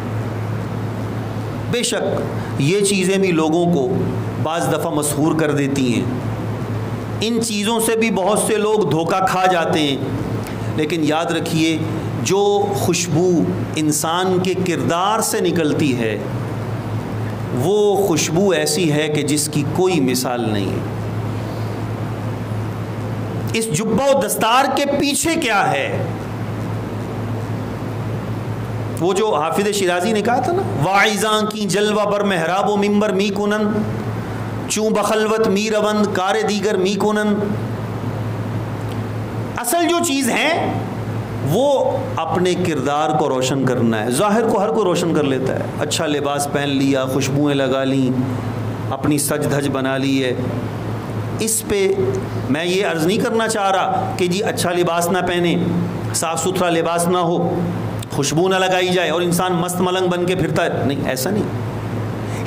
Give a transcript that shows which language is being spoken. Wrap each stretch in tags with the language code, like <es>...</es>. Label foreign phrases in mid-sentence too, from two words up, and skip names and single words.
<ur>بے شک یہ چیزیں بھی لوگوں کو بعض دفعہ مسحور کر دیتی ہیں، ان چیزوں سے بھی بہت سے لوگ دھوکہ کھا جاتے ہیں، لیکن یاد رکھیے جو خوشبو انسان کے کردار سے نکلتی ہے وہ خوشبو ایسی ہے کہ جس کی کوئی مثال نہیں ہے۔ اس جبہ و دستار کے پیچھے کیا ہے؟ وہ جو حافظ شیرازی نے کہا تھا نا،</ur> <fa>واعظاں کی جلوہ بر محراب و منبر می کنن،</fa> <ur>چون بخلوت می روند کار دیگر می کنن۔ اصل جو چیز ہے وہ اپنے کردار کو روشن کرنا ہے۔ ظاہر کو ہر کوئی روشن کر لیتا ہے، اچھا لباس پہن لیا، خوشبوئیں لگا لیں، اپنی سج دھج بنا لی ہے۔ اس پہ میں یہ عرض نہیں کرنا چاہ رہا کہ جی اچھا لباس نہ پہنے، صاف ستھرا لباس نہ ہو، خوشبو نہ لگائی جائے اور انسان مست ملنگ بن کے پھرتا ہے، نہیں، ایسا نہیں۔</ur>